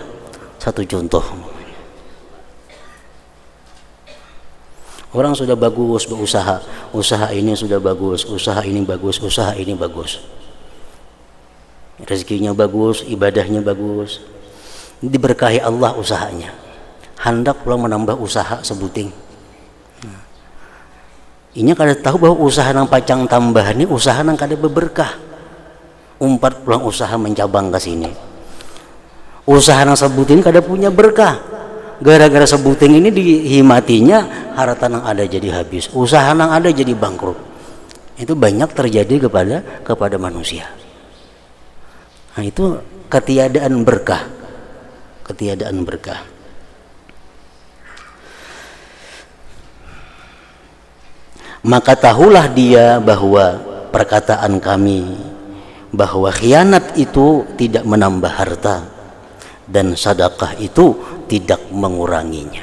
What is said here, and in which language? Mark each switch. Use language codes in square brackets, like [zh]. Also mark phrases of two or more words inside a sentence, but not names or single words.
[id] Satu contoh, orang sudah bagus berusaha, usaha ini sudah bagus, usaha ini bagus, usaha ini bagus, rezekinya bagus, ibadahnya bagus, diberkahi Allah usahanya, hendak pulang menambah usaha sebuting. [bjn] Ini kada tahu bahwa usaha nang pacang tambah ini usaha nang kada berberkah. Umpat pulang usaha mencabang ke sini, usaha nang sebuting kada punya berkah. Gara-gara sebuting ini dihimatinya, harta nang ada jadi habis, usaha nang ada jadi bangkrut. [id] Itu banyak terjadi kepada manusia. Nah, itu ketiadaan berkah, ketiadaan berkah. Maka tahulah dia bahwa perkataan kami bahwa khianat itu tidak menambah harta dan sedekah itu tidak menguranginya.